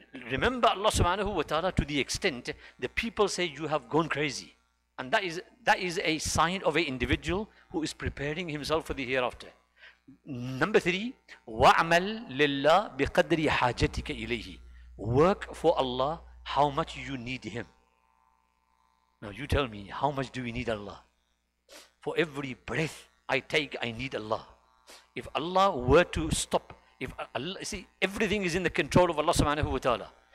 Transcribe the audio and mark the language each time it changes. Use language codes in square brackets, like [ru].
[en] Remember Allah subhanahu wa ta'ala to the extent the people say you have gone crazy. And that is a sign of an individual who is preparing himself for the hereafter. Number 3, [ar] وَعْمَلْ لِلَّهِ بِقَدْرِ حَاجَتِكَ إِلَيْهِ. [en] Work for Allah how much you need Him. Now you tell me, how much do we need Allah? For every breath I take, I need Allah. If Allah were to stop, everything is in the control of Allah subhanahu wa ta'ala.